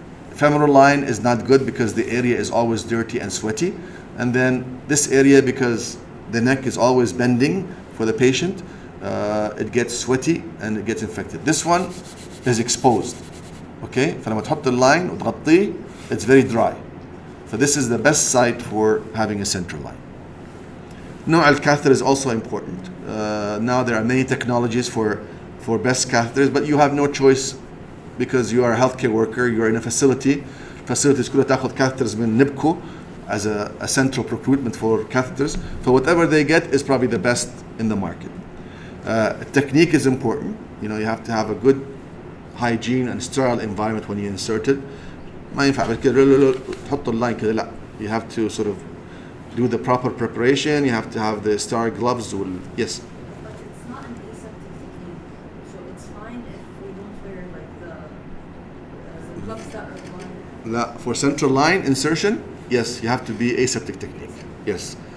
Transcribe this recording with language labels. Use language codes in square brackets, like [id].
[en] Femoral line is not good because the area is always dirty and sweaty. And then this area, because the neck is always bending for the patient, it gets sweaty and it gets infected. This one is exposed. Okay? [ar] فلما تحط اللاين وتغطيه, [en] it's very dry. So this is the best site for having a central line. [ar] نوع الcatheter [en] is also important. Now there are many technologies for best catheters, but you have no choice because you are a healthcare worker, you are in a facility. Facilities [ar] كلها تاخذ [en] catheters من NIBCO as a central procurement for catheters. So whatever they get is probably the best in the market. Technique is important. You know, you have to have a good hygiene and sterile environment when you insert it. [ar] ما ينفع كده تحط اللاين كده لا. [en] You have to sort of do the proper preparation. You have to have the sterile gloves. Yes. But it's not an aseptic technique, so it's fine if we don't wear like the gloves that are required. [ar] لا, [en] for central line insertion, yes, you have to be aseptic technique. Yes.